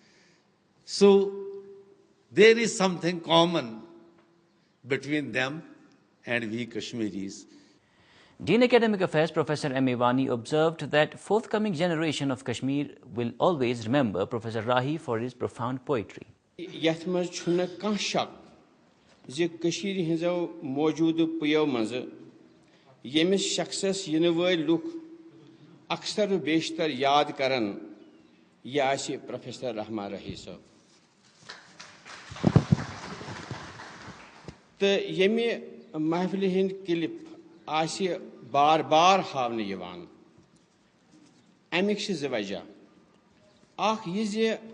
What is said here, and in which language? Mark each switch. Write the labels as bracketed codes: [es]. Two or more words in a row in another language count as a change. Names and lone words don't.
[en] So there is something common between them and we Kashmiris. Dean Academic Affairs Professor M. A. Wani observed that forthcoming generation of Kashmir will always remember Professor Rahi for his profound poetry. [ks] زِ کٔشیٖرِ ہٕنٛزو موجوٗدٕ پُیو منٛزٕ ییٚمِس شخصس یِنہٕ وٲلۍ لُکھ اکثر و بیشتر یاد کرن یہِ آسہِ پروفیسر رحمان راہی صٲب تہٕ ییٚمہِ محفلہِ ہٕنٛدۍ کلپ آسہِ بار بار ہاونہٕ یِوان اَمِکۍ چھِ زٕ وجہ اکھ یہِ زِ